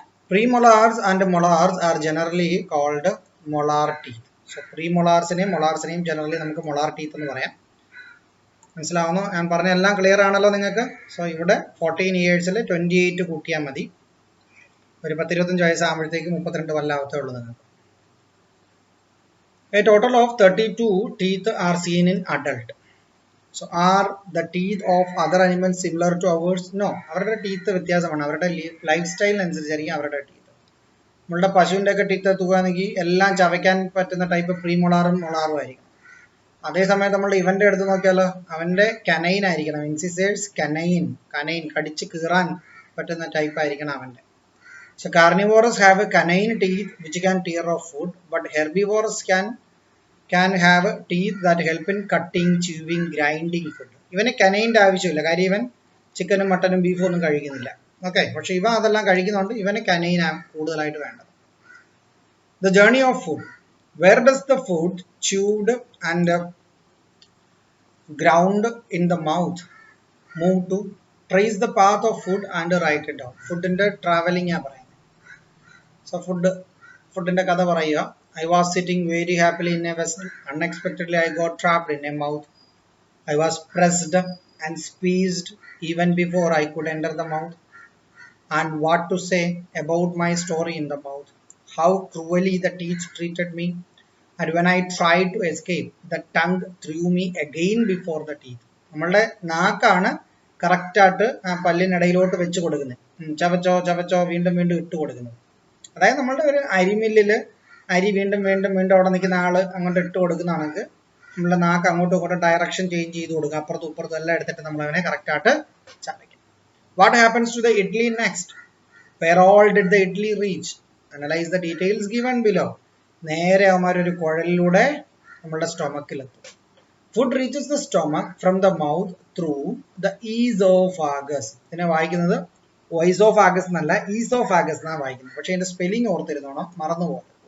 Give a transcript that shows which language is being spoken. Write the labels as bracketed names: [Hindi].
[English] Premolars and molars are generally called molar teeth. [Malayalam] So premolarsനെയും molars-നെയും generally നമുക്ക് molar teeth എന്ന് പറയാം. മനസ്സിലാവുന്നു? ഞാൻ പറഞ്ഞ എല്ലാം ക്ലിയർ ആണല്ലോ നിങ്ങൾക്ക്? സോ ഇവിടെ 14 ഇയേഴ്സിൽ 28 കൂട്ടിയാൽ മതി. ഒരു 10-25 വയസ്സാകുമ്പോഴത്തേക്ക് 32 പല്ലാവത്തേ ഉള്ളൂ നിങ്ങൾക്ക്. [English] A total of 32 teeth are seen in adult. So are the teeth of other animals similar to ours? No. [Malayalam] അവരുടെ ടീത്ത് വ്യത്യാസമാണ്. അവരുടെ ലൈഫ് സ്റ്റൈലിനനുസരിച്ചായിരിക്കും അവരുടെ ടീത്ത്. നമ്മളുടെ പശുവിൻ്റെ ഒക്കെ ടീത്ത് എത്തുകയാണെങ്കിൽ എല്ലാം ചവയ്ക്കാൻ പറ്റുന്ന ടൈപ്പ് പ്രീമൊളാറും മൊളാറും ആയിരിക്കും. അതേസമയം നമ്മൾ ഇവന്റെ എടുത്ത് നോക്കിയാലോ, അവന്റെ കനൈൻ ആയിരിക്കണം, ഇൻസിസേഴ്സ് കനൈൻ, കടിച്ച് കീറാൻ പറ്റുന്ന ടൈപ്പ് ആയിരിക്കണം അവന്റെ. [English] So carnivores have canine teeth which can tear off food, but herbivores can have teeth that help in cutting, chewing, grinding food. [Malayalam] ഇവന് കനൈൻ്റെ ആവശ്യമില്ല, കാര്യം ഇവൻ ചിക്കനും മട്ടനും ബീഫും ഒന്നും കഴിക്കുന്നില്ല. ഓക്കെ, പക്ഷെ ഇവ അതെല്ലാം കഴിക്കുന്നുണ്ട്, ഇവന് കനൈനാണ് കൂടുതലായിട്ട് വേണ്ടത്. [English] The journey of food. Where does the food chewed and ground in the mouth move to? Trace the path of food and write it down. [Malayalam] Foodന്റെ travelling ആ പറയുന്നത്. So ഫുഡിന്റെ കഥ പറയുക. [English] I was sitting very happily in a vessel. Unexpectedly I got trapped in a mouth. I was pressed and squeezed even before I could enter the mouth. And what to say about my story in the mouth? How cruelly the teeth treated me. And when I tried to escape, the tongue threw me again before the teeth. [Malayalam] നമ്മളുടെ നാക്കാണ് കറക്റ്റായിട്ട് പല്ലിനിടയിലോട്ട് വെച്ച് കൊടുക്കുന്നത്. ചവച്ചോ വീണ്ടും ഇട്ട് കൊടുക്കുന്നത്. അതായത് നമ്മളുടെ ഒരു അരിമില്ലിൽ അരി വീണ്ടും അവിടെ നിൽക്കുന്ന ആള് അങ്ങോട്ട് ഇട്ട് കൊടുക്കുന്നതാണെങ്കിൽ നമ്മളുടെ നാക്ക് അങ്ങോട്ടും ഇങ്ങോട്ടും ഡയറക്ഷൻ ചേഞ്ച് ചെയ്ത് കൊടുക്കുക, അപ്പുറത്തും ഇപ്പുറത്തും എല്ലാം എടുത്തിട്ട് നമ്മൾ അവനെ കറക്റ്റായിട്ട് ചവയ്ക്കും. [English] What happens to the idli next? Where all did the idli reach? Analyze the details given below. [Malayalam] നേരെ അവന്മാരൊരു കുഴലിലൂടെ നമ്മളുടെ സ്റ്റൊമക്കിലെത്തും. [English] Food reaches the stomach from the mouth through the esophagus. [Malayalam] ഇതിനെ വായിക്കുന്നത് ഓയിസോഫാഗസ് എന്നല്ല, ഈസോഫാഗസ് എന്നാണ് വായിക്കുന്നത്. പക്ഷെ അതിന്റെ സ്പെല്ലിംഗ് ഓർത്തിരുന്നോണം, മറന്നുപോകും.